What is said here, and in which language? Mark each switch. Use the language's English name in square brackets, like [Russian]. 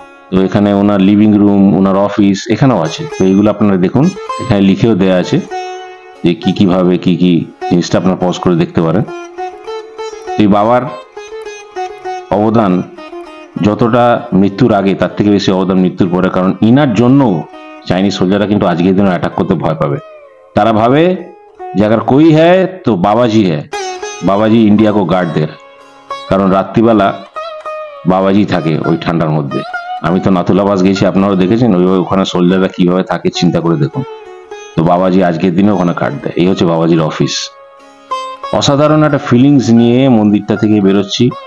[Bangla] তো এখানে ওনার living room, ওনার office এখানেও আছে। তো এইগুলো আপনারা দেখুন, এখানে লিখেও দেওয়া আছে যে কি কিভাবে কি কি জিনিসটা আপনারা পজ করে দেখতে পারেন। এই বাবার অবদান যতটা মৃত্যুর আগে, তার থেকে বেশি অবদান মৃত্যুর পরে। কারণ ইনার জন্য চাইনিজ সোলজাররা কিন্তু আজকের দিনে অ্যাটাক করতে ভয় পাবে। তারা ভাবে যে [Hindi] अगर कोई है तो बाबाजी है, बाबाजी इंडिया को गार्ड दे। [Bangla] কারণ রাত্রিবেলা বাবাজি থাকে ওই ঠান্ডার মধ্যে। আমি তো নাথুলা পাস গেছি, আপনারাও দেখেছেন, ওইভাবে ওখানে সোলজাররা কিভাবে থাকে চিন্তা করে দেখুন। তো বাবাজি আজকের দিনে ওখানে গার্ড দেয়। এই হচ্ছে বাবাজির অফিস। অসাধারণ একটা ফিলিংস নিয়ে মন্দিরটা থেকে বেরোচ্ছি।